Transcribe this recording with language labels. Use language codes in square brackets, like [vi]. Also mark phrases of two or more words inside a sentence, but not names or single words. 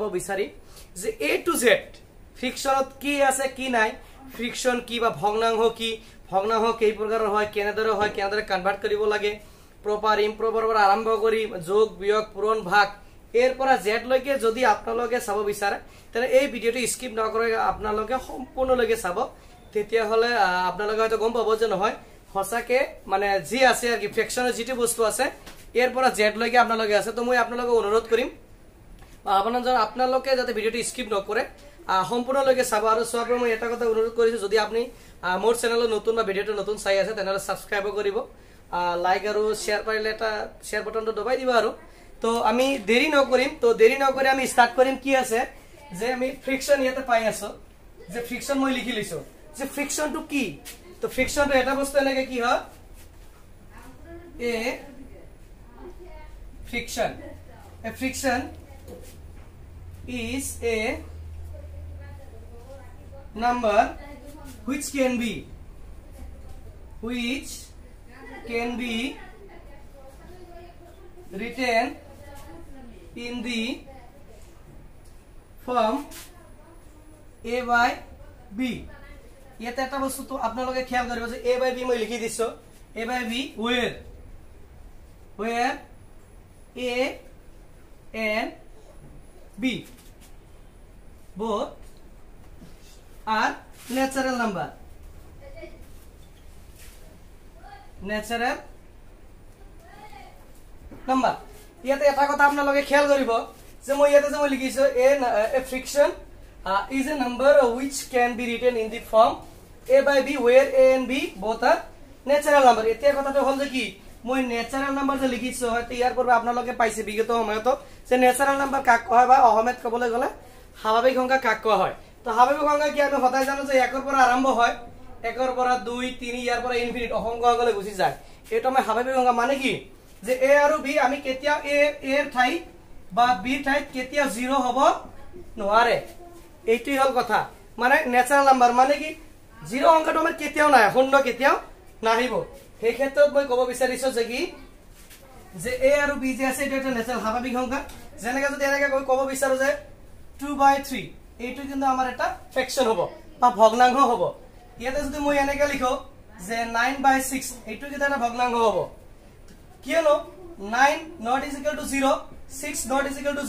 [as] বিচাৰি যে [en] A to Z [as] ফ্ৰিকশনত কি আছে কি নাই ফ্ৰিকশন কি বা ভগ্নাংশ কেই প্ৰকাৰৰ হয় কেনেদৰে কনভাৰ্ট কৰিব লাগে [en] proper improperৰ [as] পৰা আৰম্ভ কৰি যোগ বিয়োগ পূৰণ ভাগ এৰ পৰা জেড লৈকে যদি আপোনালোকে চাব বিচাৰে তেনে এই ভিডিওটো স্কিপ নকৰে আপোনালোকে সম্পূৰ্ণলৈকে চাব তেতিয়া হলে আপোনালোকে হয়তো গম পাব যে নহয় হসাকে মানে জি আছে আর কি ফ্ৰিকশনৰ যেটি বস্তু আছে এর পৰা জেড লৈকে আপোনালোকে আছে তো মই আপোনালোকক অনুৰোধ কৰিম আপোনালোকে যাতে ভিডিওটো স্কিপ নকৰে সম্পূৰ্ণলৈকে চাব আৰু চোৱাৰ পৰা মই এটা কথা অনুৰোধ কৰিছো যদি আপুনি মোৰ চেনেলত নতুন বা ভিডিওটো নতুন চাই আছে তেনেহলে সাবস্ক্ৰাইব কৰিব লাইক আৰু শেয়াৰ পাৰিলে এটা [en] share buttonটো [as] দবাই দিবা আৰু তো আমি দেৰি নকৰিম তো দেৰি নকৰি আমি স্টার্ট কৰিম কি আছে যে আমি ফ্ৰিকশন ইয়াতে পাই আছো যে ফ্ৰিকশন মই লিখি লৈছো যে ফ্ৰিকশনটো কি তো ফ্ৰিকশনটো এটা বস্তু এনেকে কি হয় এ [en] friction a friction is a number which can be written in the form a by b [as] ইয়াতে এটা বস্তু তো আপোনালোকে খেয়াল কৰিব যে [en] a by b [as] মই লিখি দিছো [en] a by b where A and B both are natural number [as] ইয়াতে এটা কথা আপোনালোকে খেয়াল কৰিব যে মই ইয়াতে যে মই লিখিছো [en] a friction is a number which can be written in the form a by b where a and b both are natural number [as] এতিয়া কথাটো হল যে কি মই ন্যাচারাল নাম্বার যে লিখিছো হয়তো ইয়াৰ পূৰ্বে আপোনালোকে পাইছে বিগত সময়ত যে [en] natural number [as] কাক কয় বা অহমেত কবলৈ গলে স্বাভাৱিক সংখ্যা কাক কোৱা হয় তো স্বাভাৱিক সংখ্যা কি আমি সদায় জানো যে 1 ৰ পৰা আৰম্ভ হয় 1 ৰ পৰা 2 3 ইয়াৰ পৰা ইনফিনিট অসংখ্য গলে গুচি যায় এটো আমি স্বাভাৱিক সংখ্যা মানে কি যে a আৰু b আমি কেতিয়া a এর ঠাই বা b ঠাই কেতিয়া 0 হ'ব নোৱাৰে এইটোই হল কথা মানে [en] natural number [as] মানে কি 0 অংকটো আমাৰ কেতিয়াও নাই শূন্য কেতিয়াও নাহিব এই ক্ষেত্ৰত মই কব বিচাৰিছো যে কি যে a আৰু b যে আছে এটা ন্যাচারাল স্বাভাৱিক সংখ্যা যেনেকৈ যদি এনেকৈ কব বিচাৰো যে 2/3 এইটো কিন্তু আমাৰ এটা ফ্ৰিকশন হ'ব বা ভগ্নাংশ হ'ব ইয়াতে যদি মই এনেকৈ লিখো যে 9/6 এইটো কিন্তু এটা ভগ্নাংশ হ'ব কিয়নো 9 [en] not is equal to 0 6 not is equal to